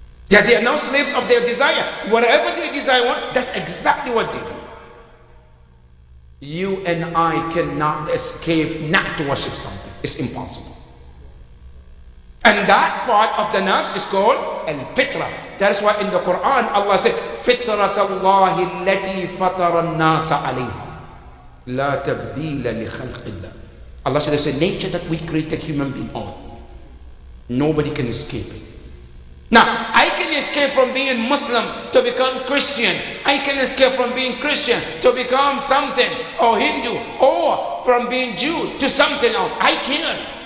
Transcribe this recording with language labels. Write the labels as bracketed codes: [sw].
[en] That they are now slaves of their desire. Whatever they desire, that's exactly what they do. You and I cannot escape not to worship something. It's impossible. And that part of the nafs is called al-fitra. That is why in the Quran Allah said, [ar] فِطْرَةَ اللَّهِ الَّتِي فَطَرَ النَّاسَ عَلَيْهَا لَا تَبْدِيلَ لِخَلْقِ اللَّهِ. [en] Allah said, there's a nature that we created human being on. Nobody can escape it. Now, I can escape from being Muslim to become Christian. I can escape from being Christian to become something, or Hindu, or from being Jew to something else. I can.